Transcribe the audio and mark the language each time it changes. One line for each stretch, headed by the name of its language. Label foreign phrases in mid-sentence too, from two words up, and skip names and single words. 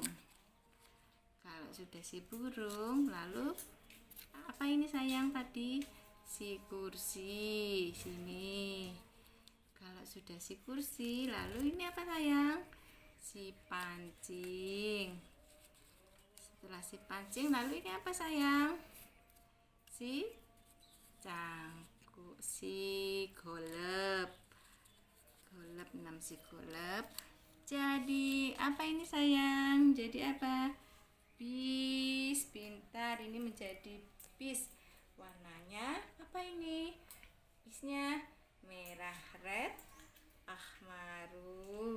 Indonesian: Kalau sudah si burung, lalu apa ini sayang tadi? Si kursi sini. Kalau sudah si kursi, lalu ini apa sayang? Si pancing. Setelah si pancing, lalu ini apa sayang? Si cangkul, si golep. Golep, 6 si golep. Jadi apa ini sayang? Jadi apa? Bis. Pintar, ini menjadi bis. Warnanya apa ini? Bisnya merah, red, ahmaru.